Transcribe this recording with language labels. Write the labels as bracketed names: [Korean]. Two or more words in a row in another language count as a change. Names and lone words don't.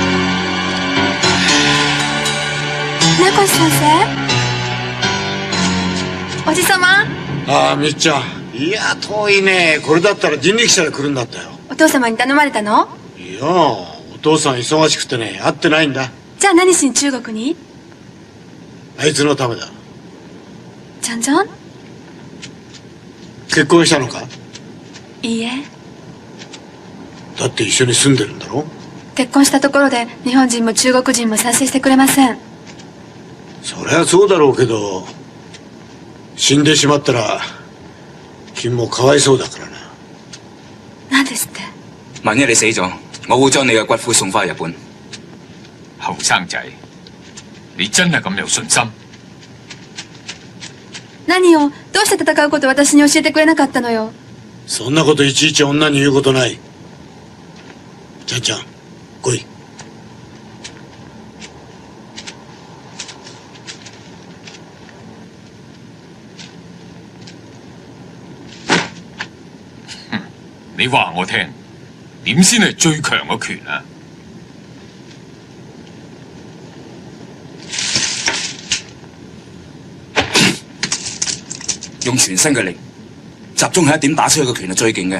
[Japanese] 船越先生。おじさま。ああ、みっちゃん。いや、遠いね。これだったら人力車で来るんだったよ。お父様に頼まれたの？いや、お父さん忙しくてね、会ってないんだ。じゃあ何しに中国に？あいつのためだ。ちゃんちゃん？結婚したのか？いいえ。だって一緒に住んでるんだろ？結婚したところで日本人も中国人も賛成してくれません。そりゃそうだろうけど、死んでしまったら君もかわいそうだからな。何ですって？ [Cantonese] 萬一你死咗，我會將你嘅骨灰送翻去日本。後生仔，你真係咁有信心？ [Japanese] 何よ、どうして戦うこと私に教えてくれなかったのよ。そんなこといちいち女に言うことない。ちゃんちゃん、来い。 [Cantonese] 你話我聽，點先係最強嘅拳啊？用全身嘅力，集中喺一點打出去嘅拳係最勁嘅。